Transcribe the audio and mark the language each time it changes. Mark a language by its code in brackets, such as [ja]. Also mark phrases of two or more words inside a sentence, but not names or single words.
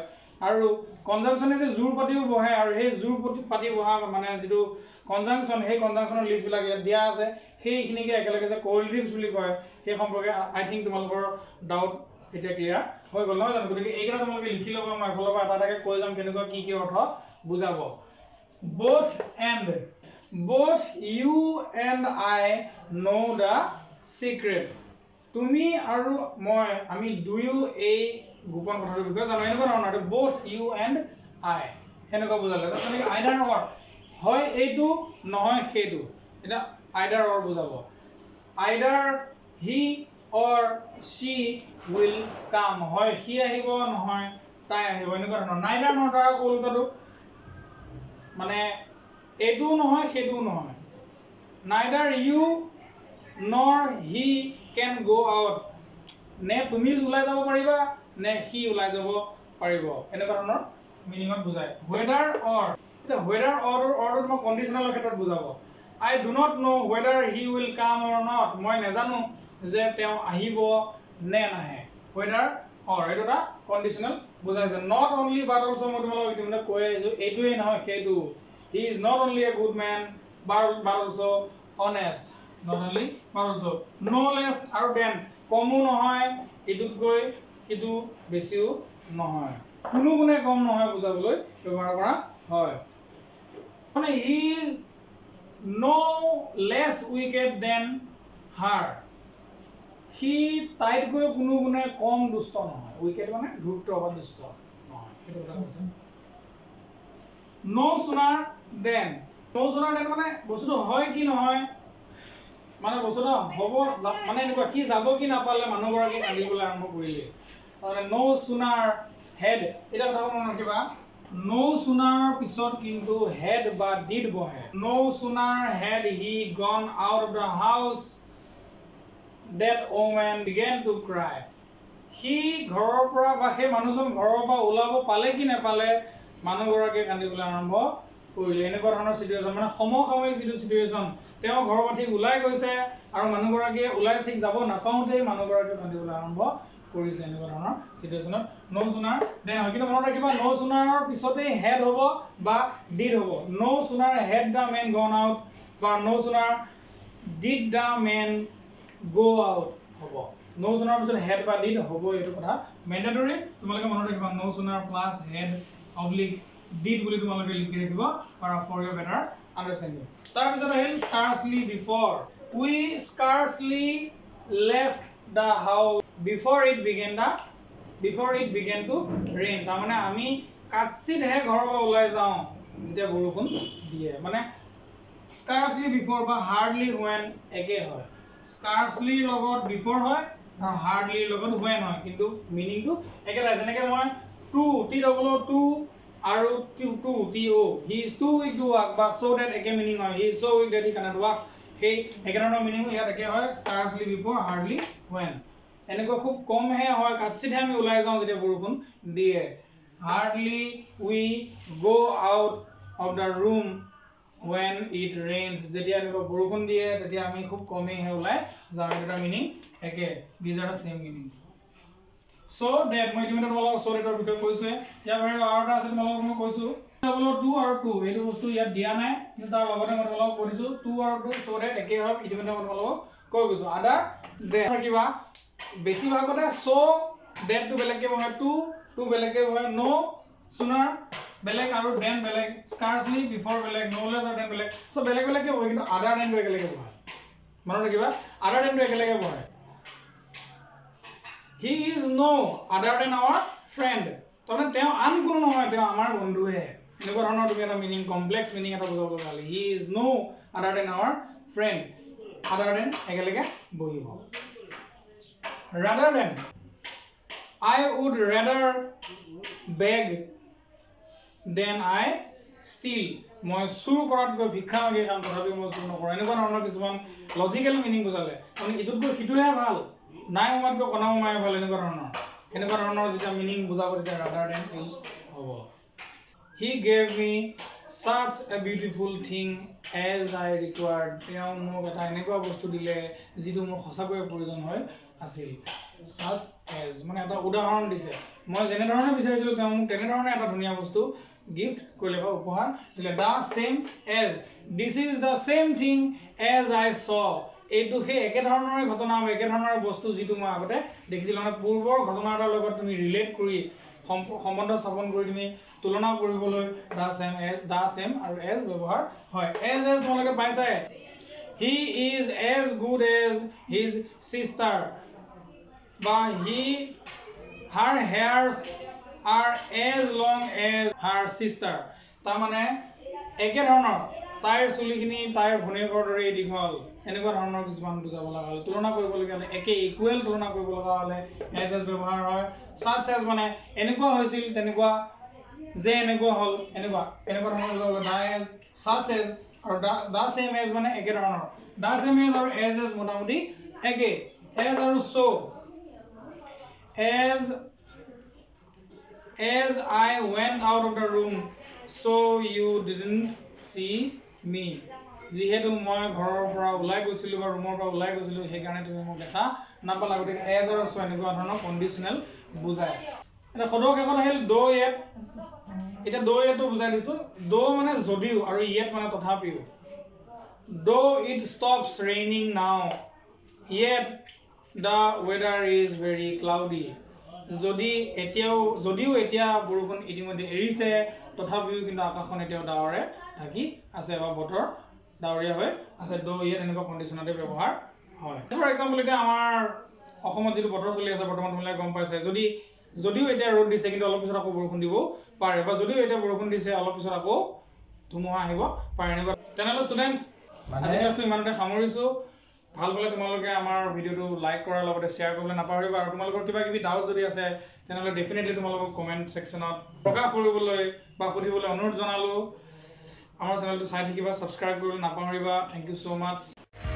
[as] আৰু কনজাংচনে যে জোৰ পাতিও বহে, আৰু সেই জোৰ পাতি বহা মানে যিটো কনজাংচন, সেই কনজাংচনৰ লিষ্টবিলাক ইয়াত দিয়া আছে, সেইখিনিকে একেলগে যে কোৰিলেটিভছ বুলি কয়, সেই সম্পৰ্কে [en] I think [as] তোমালোকৰ ডাউট এতিয়া ক্লিয়াৰ হৈ গ'ল নহয় জানো। গতিকে এইকেইটা তোমালোকে লিখি ল'বা, মই এফালৰ পৰা এটা এটাকে কৈ যাম কেনেকুৱা কি কি অৰ্থ বুজাব। [en] both you and I know the secret, [as] তুমি আৰু মই আমি দুয়ো এই গোপন কথাটোৰ বিষয়ে জানো, এনেকুৱা ধৰণৰ [en] both you and I [as] এনেকুৱা বুজালে। তেনেকৈ [en] either or, [as] হয় এইটো নহয় সেইটো, এটা [en] either or [as] বুজাব। [en] আইডাৰ he or she will come, [as] হয় সি আহিব নহয় তাই আহিব, এনেকুৱা ধৰণৰ। [en] neither not [as] আৰু কলকাটো মানে এইটো নহয় সেইটো নহয়, [en] neither you nor he can go out, [as] নে তুমি ওলাই যাব পাৰিবা নে সি ওলাই যাব পাৰিব, এনেকুৱা ধৰণৰ মিনিঙত বুজায়। [en] whether or, [as] এটা [en] whether or [as] অৰটো তোমাৰ কণ্ডিচনেলৰ ক্ষেত্ৰত বুজাব। [en] I do not know whether he will come or not, [as] মই নেজানো যে তেওঁ আহিব নে নাহে। [en] whether or [as] এইটো এটা কণ্ডিচনেল বুজাইছে। [en] not only but also [as] মই তোমালোকক ইতিমধ্যে কৈ আহিছো, এইটোৱেই নহয় সেইটো। [en] he is not only a good man but also honest, not only but also no less আৰু than, [as] কমো নহয় ইটোতকৈ ইটো বেছিও নহয়, কোনো গুণে কম নহয় বুজাবলৈ ব্যৱহাৰ কৰা হয়। [en] মানে he is no less wicked than her, [as] সি তাইতকৈ কোনো গুণে কম দুষ্ট নহয়। উইকেট মানে ধূৰ্ত বা দুষ্ট নহয়, সেইটো কথা কৈছে। [en] no sooner than [as] মানে বস্তুটো হয় কি নহয়, মানে বস্তুটো হ'ব মানে এনেকুৱা, সি যাব কি নাপালে মানুহগৰাকী কান্দিবলৈ আৰম্ভ কৰিলে, তাৰমানে [en] no sooner had, [as] এটা কথা মনত ৰাখিবা, [en] no sooner [as] পিছত কিন্তু [en] had বা did বহে no sooner had he gone out of the house that woman began to cry he [as] ঘৰৰ পৰা বা সেই মানুহজন ঘৰৰ পৰা ওলাব পালে কি নাপালে মানুহগৰাকীয়ে কান্দিবলৈ আৰম্ভ কৰিলে এনেকুৱা ধৰণৰ সিচুৱেচন মানে সমসাময়িক যিটো সিচুৱেচন তেওঁ ঘৰৰ পৰা ঠিক ওলাই গৈছে আৰু মানুহগৰাকীয়ে ওলাই ঠিক যাব নাপাওঁতেই মানুহগৰাকীয়ে কান্দিবলৈ আৰম্ভ কৰিছে এনেকুৱা ধৰণৰ সিচুৱেচনত [en] no sooner then [as] হয় কিন্তু মনত ৰাখিবা [en] no sooner পিছতেই had [as] হ'ব বা [en] did হ'ব no sooner had the man gone out বা no sooner did the man go out হ'ব no sooner পিছত had বা did [as] হ'ব এইটো কথা [en] mandatory [as] তোমালোকে মনত ৰাখিবা [en] no sooner plus had oblique did [as] বুলি তোমালোকে লিখি ৰাখিব [en] para for your better understanding [as] তাৰ পিছত আহিল [en] scarcely before we scarcely left the house before it began to rain [as] তাৰ মানে আমি কাটছিতহে ঘৰৰ পৰা ওলাই যাওঁ যেতিয়া বৰষুণ দিয়ে মানে [en] scarcely before [as] বা [en] hardly when [as] একে হয় scarcely লগত before হয় আৰু hardly [en] লগত when [as] হয় কিন্তু মিনিংটো একেটাই যেনেকৈ মই [en] to t double to আৰু to to he is too weak to walk [as] বা [en] so that [as] একে মিনিং হয় [en] he is so weak that he cannot walk [as] সেই একেধৰণৰ মিনিং ইয়াত একে হয় [en] scarcely before hardly when [as] এনেকুৱা খুব কমহে হয় কাটছিতহে আমি ওলাই যাওঁ যেতিয়া বৰষুণ দিয়ে [en] hardly we go out of the room when it rains [as] যেতিয়া এনেকুৱা বৰষুণ দিয়ে তেতিয়া আমি খুব কমেইহে ওলাই যাওঁ এটা মিনিং একে [en] these are the same meaning so that [as] মই ইতিমধ্যে তোমালোকক [en] so that [as] ৰ বিষয়ে কৈছোৱে ইয়াৰ বাহিৰে আৰু এটা আছে তোমালোকক মই কৈছো ডাবল 2 আৰু 2 এইটো বস্তু ইয়াত দিয়া নাই কিন্তু তাৰ লগতে মই তোমালোকক কৈছো 2 আৰু 2 [en] so that [as] একে হয় ইতিমধ্যে মই তোমালোকক কৈ গৈছো আদাৰ দে থাকিবা বেছি ভাগতে [en] so that [as] টো বেলেগকে বহে to বেলেগকে বহে [en] no sooner [as] বেলেগ আৰু then বেলেগ [en] scarcely before [as] বেলেগ [en] no less or than [as] বেলেগ so বেলেগ বেলেগকে বহে কিন্তু [en] other than [as] টো একেলগে বহে মনত ৰাখিবা [en] other than [as] টো একেলগে বহে [en] he is no other than our friend [as] তনে তেওঁ আন কোনো নহয় তেওঁ আমাৰ বন্ধুহে এনেকুৱা ধৰণৰ তুমি এটা মিনিং কমপ্লেক্স মিনিং এটা বুজাব লাগে [en] he is no other than our friend other than [as] একেলগে বহিব [en] rather than I would rather beg than I steal [as] মই চুৰ কৰাতকৈ ভিক্ষা মাগি কাম তথাপি মই চুৰ নকৰো এনেকুৱা ধৰণৰ কিছুমান লজিকেল মিনিং বুজালে মানে ইটোতকৈ সিটোহে ভাল নাই মমাতকৈ কণা মমাই ভাল এনেকুৱা ধৰণৰ যেতিয়া মিনিং বুজাব তেতিয়া [en] rather than [as] ইউজ হ'ব [en] he gave me such a beautiful thing as I required [as] তেওঁ মোক এটা এনেকুৱা বস্তু দিলে যিটো মোৰ সঁচাকৈ প্ৰয়োজন হয় আছিল [en] such as [as] মানে এটা উদাহৰণ দিছে মই যেনে ধৰণে বিচাৰিছিলো তেওঁ মোক তেনে ধৰণে এটা ধুনীয়া বস্তু গিফট কৰিলে বা উপহাৰ দিলে [en] the same as this is the same thing as I saw [as] এইটো সেই একে ধৰণৰ ঘটনা বা একে ধৰণৰ বস্তু যিটো মই আগতে দেখিছিলো মানে পূৰ্বৰ ঘটনাৰ লগত তুমি ৰিলেট কৰি সম্বন্ধ স্থাপন কৰি তুমি তুলনা কৰিবলৈ [en] the same [as] আৰু as ব্যৱহাৰ হয় as তোমালোকে পাইছাই [en] he is as good as his sister বা her hairs are as long as her sister তাৰ [as] মানে একে ধৰণৰ তাইৰ চুলিখিনি তাইৰ ভনীয়েকৰ দৰে দীঘল এনেকুৱা ধৰণৰ কিছুমান বুজাব লগা হলে তুলনা কৰিবলগীয়া হলে একে ইকুৱেল তুলনা কৰিব লগা হলে as ব্যৱহাৰ হয় [en] such as [as] মানে এনেকুৱা হৈছিল তেনেকুৱা যে এনেকুৱা হল এনেকুৱা ধৰণৰ বুজাব হলে [en] as such as [as] আৰু [en] the same as [as] মানে একে ধৰণৰ [en] the same as [as] আৰু as মোটামুটি একে as আৰু so [en] as I went out of the room so you didn't see me [as] যিহেতু মই ঘৰৰ পৰা ওলাই গৈছিলো বা ৰুমৰ পৰা ওলাই গৈছিলো সেই কাৰণে তুমি মোক দেখা নাপালা গতিকে as আৰু so এনেকুৱা ধৰণৰ কন্ডিশনাল বুজায় এটা সদৰ শেষত আহিল [en] do yet [as] এটা [en] do yet [as] বুজাই দিছো do মানে যদিও আৰু yet মানে তথাপিও [en] though it stops raining now yet the weather is very cloudy [as] যদিও এতিয়া বৰষুণ ইতিমধ্যে এৰিছে তথাপিও কিন্তু আকাশখন এতিয়াও ডাৱৰে ঢাকি আছে বা বতৰ ডাৱৰীয়া হৈ আছে [en] do yet [as] এনেকুৱা কন্ডিশনতে ব্যৱহাৰ হয় [en] for example [as] এতিয়া আমাৰ অসমত যিটো বতৰ চলি আছে বৰ্তমান তোমালোকে গম পাইছে যদিও এতিয়া ৰ'দ দিছে কিন্তু অলপ পিছত আকৌ বৰষুণ দিব পাৰে বা যদিও এতিয়া বৰষুণ দিছে অলপ পিছত আকৌ ধুমুহা আহিব পাৰে এনেকুৱা তেনেহ'লে ষ্টুডেণ্টছ আজি ক্লাছটো ইমানতে সামৰিছো ভাল পালে তোমালোকে আমাৰ ভিডিঅ'টো লাইক কৰাৰ লগতে শ্বেয়াৰ কৰিবলৈ নাপাহৰিবা আৰু তোমালোকৰ কিবা কিবি ডাউট যদি আছে তেনেহ'লে ডেফিনেটলি তোমালোকক কমেণ্ট ছেকশ্যনত প্ৰকাশ কৰিবলৈ বা সুধিবলৈ অনুৰোধ জনালোঁ আমাৰ চেনেলটো চাই থাকিবা ছাবস্ক্ৰাইব কৰিবলৈ নাপাহৰিবা [en] thank you so much